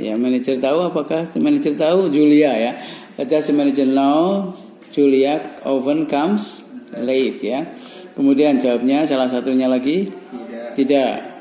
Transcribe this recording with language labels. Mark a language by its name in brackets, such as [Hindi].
[Indonesian] Ya, manajer tahu, apakah manajer tahu Julia ya? [English] Does the manager know Julia often comes late ya? [Indonesian] Kemudian jawabnya salah satunya lagi tidak.